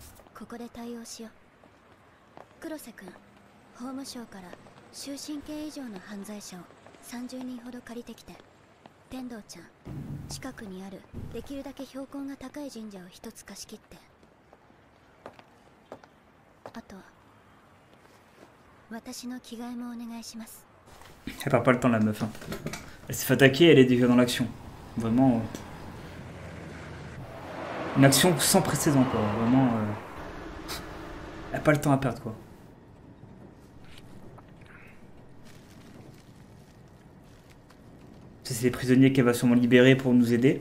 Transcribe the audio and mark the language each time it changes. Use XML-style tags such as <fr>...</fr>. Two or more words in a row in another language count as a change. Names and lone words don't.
<ja>30 人ほど借りてきて、天道ちゃん、近くにあるできるだけ標高が高い神社を一つ貸し切って。あと、私の着替えもお願いします。</ja> <fr>Elle perd pas le temps la meuf. Hein. Elle s'est fait attaquer, elle est déjà dans l'action. Vraiment. Une action sans précédent quoi. Vraiment. Elle a pas le temps à perdre quoi. C'est les prisonniers qu'elle va sûrement libérer pour nous aider.</fr>